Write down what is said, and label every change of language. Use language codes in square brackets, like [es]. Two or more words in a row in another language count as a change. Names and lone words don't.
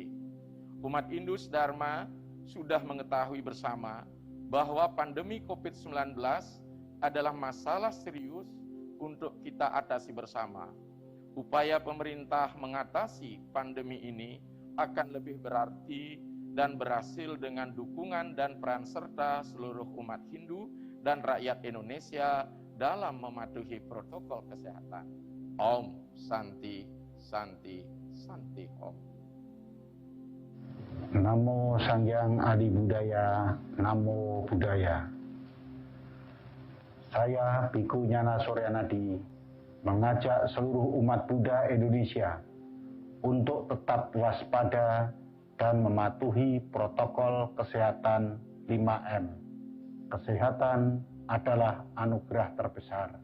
[id] Umat Indus Dharma sudah mengetahui bersama bahwa pandemi COVID-19 adalah masalah serius untuk kita atasi bersama. Upaya pemerintah mengatasi pandemi ini akan lebih berarti dan berhasil dengan dukungan dan peran serta seluruh umat Hindu dan rakyat Indonesia dalam mematuhi protokol kesehatan. [sa] Om Santi Santi, Santi Om. Namo Sangyang Adi Budaya, Namo Budaya. [id] Saya Biku Nyana Suryanadi mengajak seluruh umat Buddha Indonesia untuk tetap waspada dan mematuhi protokol kesehatan 5M. Kesehatan adalah anugerah terbesar.